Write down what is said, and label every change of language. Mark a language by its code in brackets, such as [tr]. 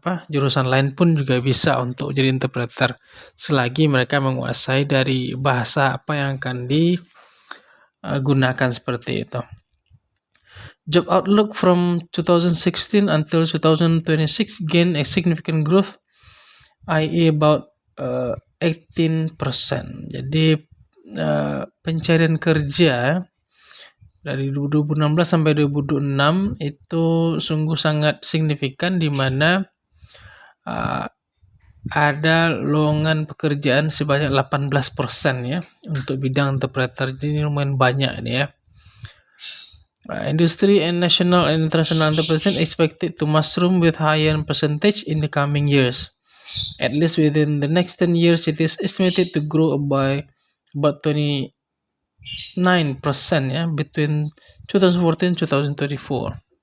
[id] Jurusan lain pun juga bisa untuk jadi interpreter selagi mereka menguasai dari bahasa apa yang akan digunakan seperti itu. [en] Job outlook from 2016 until 2026 gain a significant growth, i.e. about 18%. [id] Jadi pencarian kerja dari 2016 sampai 2026 itu sungguh sangat signifikan, di mana ada lowongan pekerjaan sebanyak 18% ya untuk bidang interpreter. Jadi lumayan banyak ini ya. [en] Industry and national and international interpretation expected to mushroom with higher percentage in the coming years. At least within the next 10 years, it is estimated to grow by about 29% ya between 2014 2024.